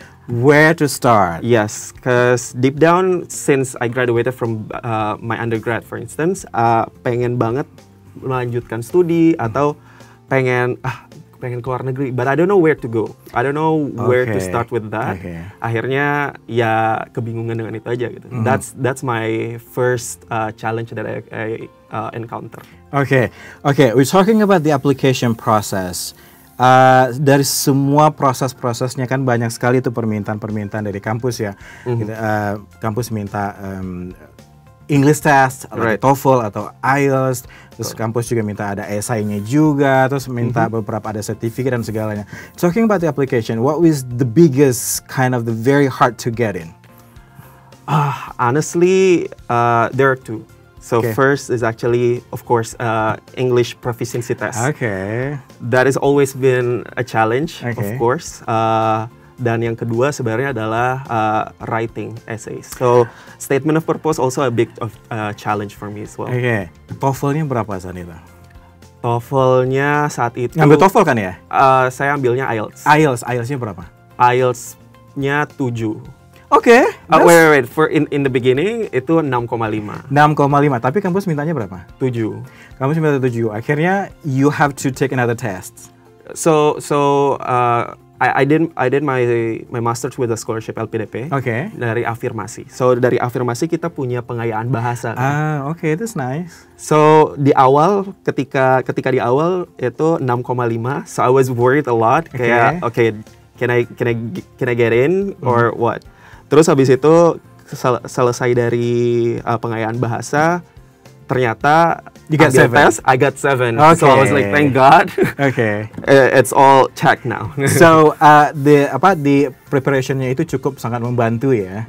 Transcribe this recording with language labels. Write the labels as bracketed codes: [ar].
[en] Where to start? Yes, because deep down, since I graduated from my undergrad, for instance, [id] pengen banget melanjutkan studi atau pengen keluar negeri, [en] but I don't know where to go. I don't know where to start with that. [id] Akhirnya ya kebingungan dengan itu aja gitu. [en] That's my first challenge that I encounter. Okay, we're talking about the application process. [id] Dari semua proses-prosesnya kan banyak sekali tuh permintaan dari kampus ya. Kampus minta English test, atau TOEFL atau IELTS, terus kampus juga minta ada essay-nya juga, terus minta beberapa ada sertifikat dan segalanya. [en] Talking about the application, what was the biggest kind of the very hard to get in? Honestly, there are two. So first is actually, of course, English proficiency test. That has always been a challenge, of course. [id] Dan yang kedua sebenarnya adalah [en] writing essays. So statement of purpose also a big challenge for me as well. [id] TOEFL-nya berapa saat itu? TOEFL-nya saat itu. Ngambil TOEFL kan ya? Saya ambilnya IELTS. IELTS-nya berapa? IELTS-nya 7. [en] Wait. For in the beginning itu 6,5. [id] 6,5. Tapi kampus mintanya berapa? 7. Kampus minta 7. [en] Akhirnya you have to take another test. So I did my master's with a scholarship LPDP. [id] Dari Afirmasi. So dari Afirmasi kita punya pengayaan bahasa. [en] That's nice. [id] So di awal ketika di awal itu 6,5. [en] So I was worried a lot. Kayak can I get in or what? [id] Terus habis itu selesai dari pengayaan bahasa, ternyata [en] You got [id] ambil 7? [en] tes, I got 7. So I was like, thank God. Okay. It's all checked now. [id] So the preparationnya itu cukup sangat membantu ya.